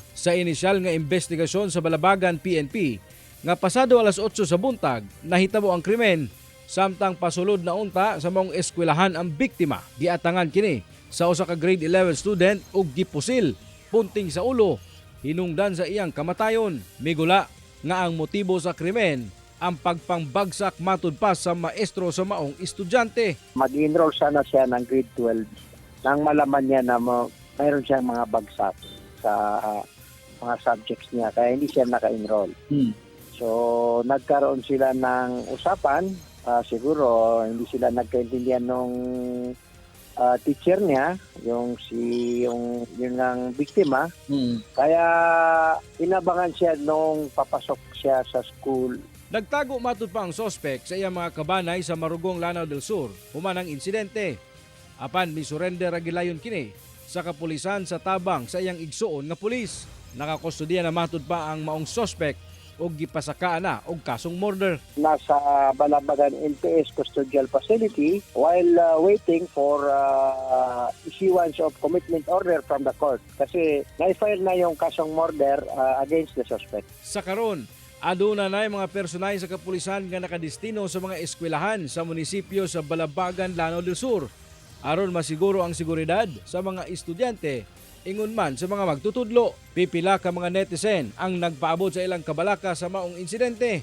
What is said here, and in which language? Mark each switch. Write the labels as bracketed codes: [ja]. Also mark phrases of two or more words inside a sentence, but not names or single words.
[ceb] Sa inisyal nga investigasyon sa Balabagan PNP, nga pasado alas 8 sa buntag, nahitabo ang krimen samtang pasulod na unta sa maong eskwelahan ang biktima. Giatangan kini sa usa ka [en] grade 11 student [ceb] ug gipusil punting sa ulo, hinungdan sa iyang kamatayon. Migula nga ang motibo sa krimen ang pagpangbagsak matod pa sa maestro sa maong estudyante. [tl] Mag-enroll sana siya ng grade 12 nang malaman niya na mayroon siyang mga bagsak sa mga subjects niya kaya hindi siya naka-enroll. So nagkaroon sila ng usapan, siguro hindi sila nagkaintindihan nung teacher niya, yung ang biktima. Kaya inabangan siya nung papasok siya sa school. [ceb] Nagtago matod pa ang suspek sa iyang mga kabanay sa Marugong, Lanao del Sur human ang insidente. Apan misurrender ang gilayon kini sa kapulisan sa tabang sa iyang igsuon nga pulis. Nakakustodiya na matod pa ang maong suspek og gipasakaan na og kasong murder. [en] Nasa Balabagan LTS Custodial Facility while waiting for issuance of commitment order from the court [tl] kasi na-file na yung kasong murder [en] against the suspect. [ceb] Sa karon, aduna na mga personahe sa kapulisan nga nakadestino sa mga eskwelahan sa munisipyo sa Balabagan, Lanao del Sur aron masiguro ang seguridad sa mga estudyante ingon man sa mga magtutudlo. Pipila ka mga netizen ang nagpaabot sa ilang kabalaka sa maong insidente.